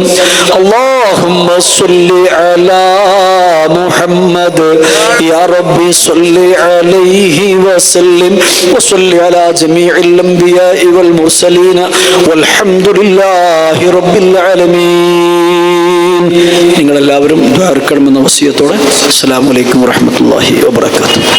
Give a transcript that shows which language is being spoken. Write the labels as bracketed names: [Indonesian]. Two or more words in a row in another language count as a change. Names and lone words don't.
[Arabic] اللهم صل على محمد يا ربي صل عليه وسلم وصل على جميع الأنبياء والمرسلين والحمد لله رب العالمين. [Malayalam] നിങ്ങളെല്ലാവരും ദ്വാ എടുക്കണമെന്ന വസിയത്തോടെ [Arabic] السلام عليكم ورحمة الله وبركاته.